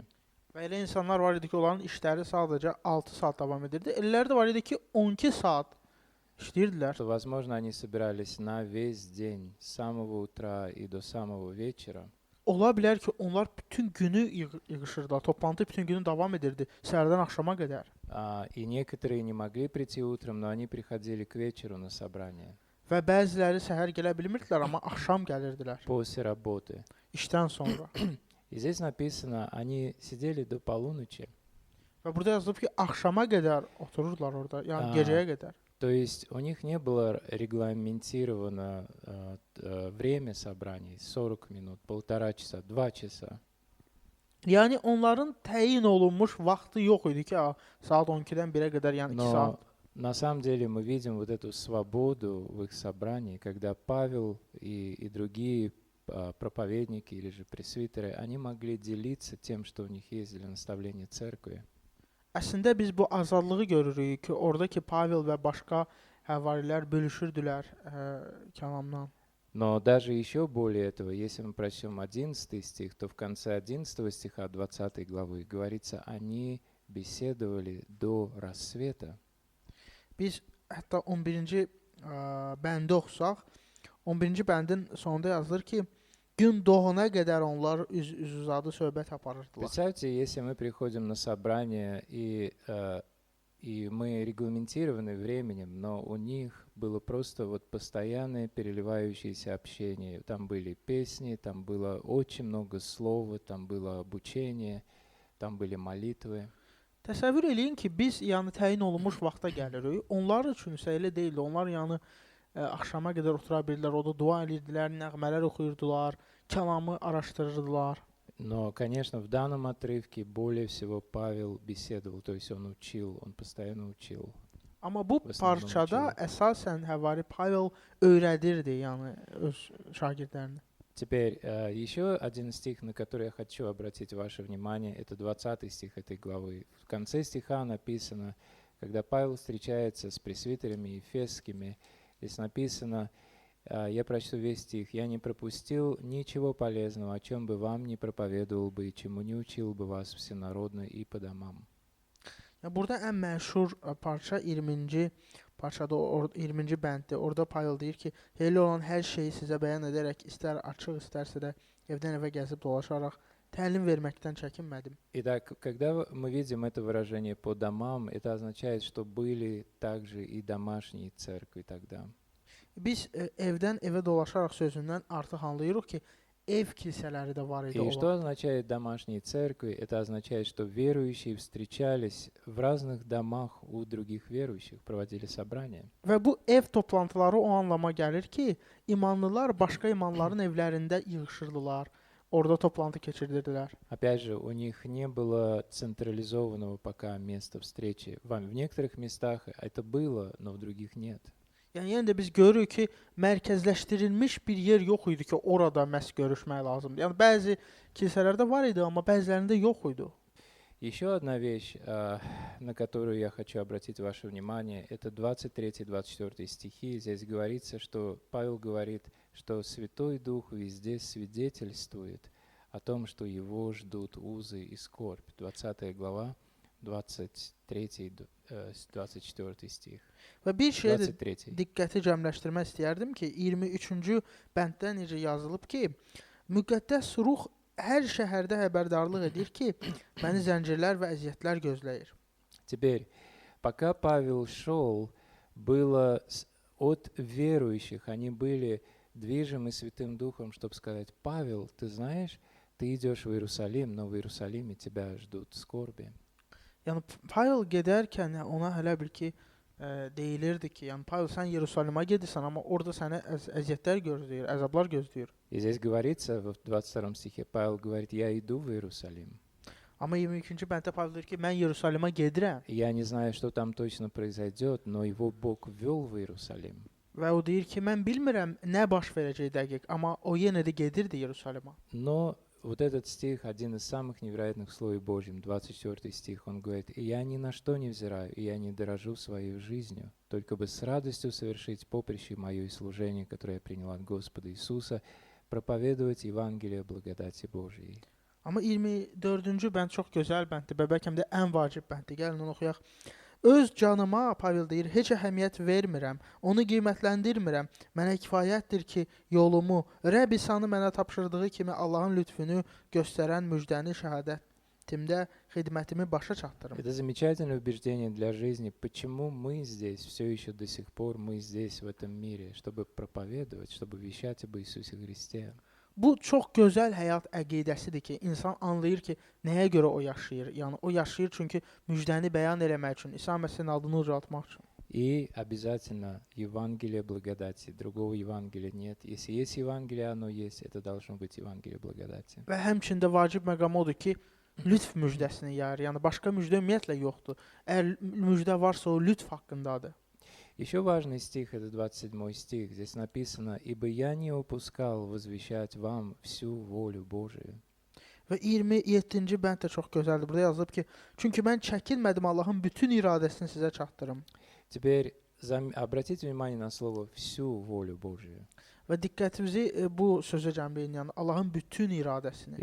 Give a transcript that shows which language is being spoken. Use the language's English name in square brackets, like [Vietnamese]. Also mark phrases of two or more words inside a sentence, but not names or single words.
[Azerbaijani] Və elə insanlar var idi ki, onların işləri sadəcə 6 saat davam edirdi. Elələri də var idi ki, 12 saat işləyirdilər. [Russian] Что, возможно, они собирались на весь день, с самого утра и до самого вечера. [Azerbaijani] Ola bilər ki, onlar bütün günü yığışırdılar. Toplantı bütün günü davam edirdi, səhərdən axşama qədər. [Russian] И некоторые не могли прийти утром, но они приходили к вечеру на собрание [Azerbaijani] Və bəziləri səhər gələ bilmirdilər, amma axşam gəlirdilər [Russian] после работы. [Azerbaijani] işdən sonra. [Russian] И здесь написано, они сидели до полуночи. [Azerbaijani] Və burada yazılıb ki, axşama qədər otururdular orada, yəni Aa. gecəyə qədər. [Russian] То есть у них не было регламентировано время собраний 40 минут, 1,5 часа, 2 часа. [Azerbaijani] Yəni onların təyin olunmuş vaxtı yox idi ki, saat 12-dən 1-ə qədər, yəni 2 saat. [Russian] Но на самом деле мы видим вот эту свободу в их собрании, когда Павел и другие проповедники или же пресвитеры, они могли делиться тем, что у них есть для наставления церкви. [Azerbaijani] Əslində biz bu azadlığı görürük ki, oradakı Pavel və başqa həvarilər bölüşürdülər kəlamdan. [Russian] Но даже еще более этого, если мы прочтем 11 стих, то в конце 11 стиха 20 главы говорится, они беседовали до рассвета. [Azerbaijani] Biz hətta 11-ci bəndi oxusaq, 11-ci bəndin sonunda yazılır ki, gün doğana qədər onlar üz-uzadı söhbət aparırdılar. [Russian] Представьте, если мы приходим на собрание, и мы регламентированы временем, но у них было просто вот постоянное переливающееся общение. Там были песни, там было очень много слова, там было обучение, там были молитвы. [Azerbaijani] Təsəvvür eləyin ki, biz yəni təyin olunmuş vaxta gəlirik. Onlar üçün isə elə deyildi. Onlar yəni axşama qədər otura bildilər, orada dua edirdilər, nəğmələr oxuyurdular, kəlamı araşdırırdılar. [Russian] Но, конечно, в данном отрывке более всего Павел беседовал, то есть он учил, он постоянно учил. [Azerbaijani] Amma bu [Russian] в основном [Azerbaijani] parçada [Russian] учил. [Azerbaijani] əsasən Həvari Pavel öyrədirdi, yəni öz şagirdlərinə. [Russian] Теперь еще один стих, на который я хочу обратить ваше внимание, это 20 стих этой главы. В конце стиха написано, когда Павел встречается с пресвитерами ефесскими, здесь написано, я прочту весь стих, «Я не пропустил ничего полезного, о чем бы вам не проповедовал бы и чему не учил бы вас всенародно и по домам». [Azerbaijani] Ya burada ən məşhur parça 20-ci parçada 20-ci bənddir. Orada Pavel deyir ki, elə olan hər şeyi sizə bəyan edərək istər açıq, istərsə də evdən evə gəzib dolaşaraq təlim verməkdən çəkinmədim. [Russian] Итак, когда мы видим это выражение «по домам», это означает, что были также и домашние церкви тогда. [Azerbaijani] Biz evdən evə dolaşaraq sözündən artıq anlayırıq ki, ev kilsələri də var idi o [Russian] И что [Azerbaijani] vaxt. [Russian] означает домашние церкви? Это означает, что верующие встречались в разных домах у других верующих, проводили собрания. [Azerbaijani] Və bu ev toplantıları o anlama gəlir ki, imanlılar başqa imanların evlərində yığışırdılar, orada toplantı keçirirdilər. [Russian] Опять же, у них не было централизованного пока места встречи. В некоторых местах это было, но в других нет. [Azerbaijani] Yəni yenə də biz görürük ki, mərkəzləşdirilmiş bir yer yox idi ki, orada məhz görüşmək lazımdır. Yəni bəzi kilsələrdə var idi, amma bəzilərində yox idi. [Russian] Еще одна вещь, на которую я хочу обратить ваше внимание, это 23-24 стихи. Здесь говорится, что Павел говорит, что Святой Дух везде свидетельствует о том, что его ждут узы и скорбь. 20 глава, 23-24 стих. [Azerbaijani] Və bir şeyə də 23. diqqəti cəmləşdirmək istəyərdim ki, 23-cü bənddə necə yazılıb ki, müqəddəs ruh hər şəhərdə xəbərdarlıq edir ki, məni zəncirlər və əziyyətlər gözləyir. [Russian] Теперь, пока Павел шел, было от верующих, они были движимы Святым Духом, чтобы сказать: Павел, ты знаешь, ты идешь в Иерусалим, но в Иерусалиме тебя ждут скорби. [Azerbaijani] Yəni Pavel gedərkən ona hələ bil ki, deyilirdi ki, yəni Pavel sən Yerusalimə gedirsən, amma orada səni əziyyətlər gözləyir, əzablar gözləyir. [Russian] И здесь говорится, в 22 стихе, Павел говорит: я иду в Иерусалим. [Azerbaijani] Amma 22-ci bənddə Pavel deyir ki, mən Yerusalimə gedirəm. [Russian] Я не знаю, что там точно произойдет, но его Бог ввел в Иерусалим. [Azerbaijani] Və o deyir ki, mən bilmirəm nə baş verəcək dəqiq, amma o yenə də gedirdi Yerusalimə. [Russian] Но вот этот стих, один из самых невероятных в Слове Божьем, 24 стих, он говорит: «И я ни на что не взираю, и я не дорожу своей жизнью, только бы с радостью совершить поприще мое и служение, которое я принял от Господа Иисуса, проповедовать Евангелие благодати Божией». [Azerbaijani] Amma 24-cü bənd çox gözəl bənddir və bəlkə də ən vacib bənddir. Gəlin onu oxuyaq. Öz canıma, Pavel deyir, heç əhəmiyyət vermirəm, onu qiymətləndirmirəm. Mənə kifayətdir ki, yolumu, Rəbb İsa'nı mənə tapşırdığı kimi Allahın lütfünü göstərən müjdəni şəhadətimdə xidmətimi başa çatdırım. [Russian] Это замечательное убеждение для жизни. Почему мы здесь, все еще до сих пор мы здесь, в этом мире, чтобы проповедовать, чтобы вещать об Иисусе Христе. [Azerbaijani] Bu çox gözəl həyat əqidəsidir ki, insan anlayır ki, nəyə görə o yaşayır. Yəni o yaşayır çünki müjdəni bəyan eləmək üçün, İsa Məsihin adını ucaltmaq üçün. [Russian] И обязательно Евангелие благодати. Другого Евангелия нет. Если есть Евангелие, оно есть. Это должно быть Евангелие благодати. [Azerbaijani] Və həmçində vacib məqam odur ki, lütf müjdəsini yayır. Yəni başqa müjdə ümumiyyətlə yoxdur. Əgər müjdə varsa o lütf haqqındadır. [Russian] Еще важный стих, это 27 стих. Здесь написано: «Ибо я не упускал возвещать вам всю волю Божию». [Azerbaijani] Və 27-ci bənd də çox gözəldir. Burada yazılıb ki, çünki mən çəkinmədim Allahın bütün iradəsini sizə çatdırım. [Russian] Теперь обратите внимание на слово «всю волю Божию». [Azerbaijani] Və diqqətimizi bu sözə cəmləyin, yəni Allahın bütün iradəsini.